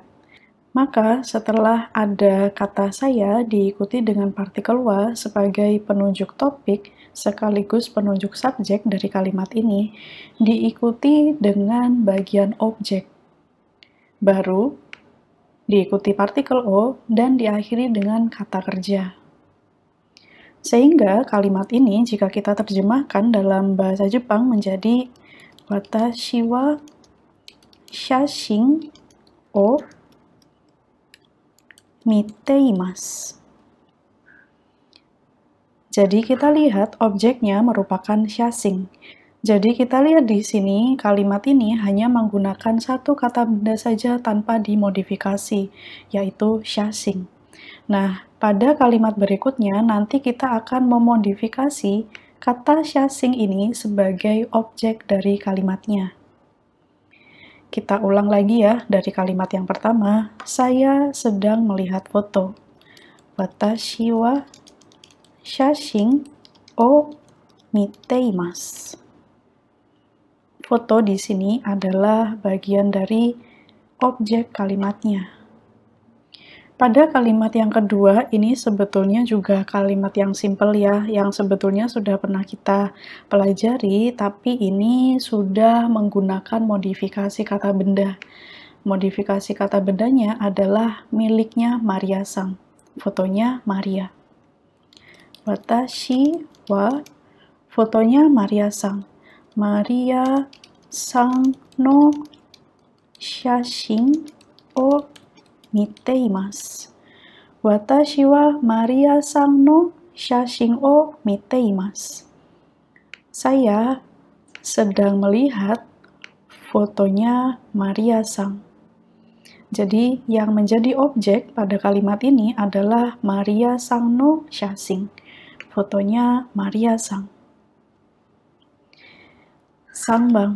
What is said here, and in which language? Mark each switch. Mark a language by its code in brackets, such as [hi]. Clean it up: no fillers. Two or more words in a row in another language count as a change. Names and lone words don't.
[id] Maka setelah ada kata saya diikuti dengan partikel wa sebagai penunjuk topik sekaligus penunjuk subjek dari kalimat ini, diikuti dengan bagian objek. Baru diikuti partikel o dan diakhiri dengan kata kerja. Sehingga kalimat ini jika kita terjemahkan dalam bahasa Jepang menjadi [ja] 私は写真を見ています. [id] Jadi kita lihat objeknya merupakan shashin. Jadi kita lihat di sini kalimat ini hanya menggunakan satu kata benda saja tanpa dimodifikasi, yaitu shashin. Nah, pada kalimat berikutnya nanti kita akan memodifikasi kata shashin ini sebagai objek dari kalimatnya. Kita ulang lagi ya dari kalimat yang pertama. Saya sedang melihat foto. [ja] 私は写真を見ています. [id] Foto di sini adalah bagian dari objek kalimatnya. Pada kalimat yang kedua, ini sebetulnya juga kalimat yang simpel ya, yang sebetulnya sudah pernah kita pelajari, tapi ini sudah menggunakan modifikasi kata benda. Modifikasi kata bendanya adalah miliknya Maria-san. Fotonya Maria. [ja] 私は, [id] fotonya Maria-san. [ja] マリアさんの写真を見ています. 私はマリアさんの写真を見ています. [id] Saya sedang melihat fotonya Maria-san. Jadi yang menjadi objek pada kalimat ini adalah [ja] マリアさんの写真. [id] Fotonya Maria-san. Sambang.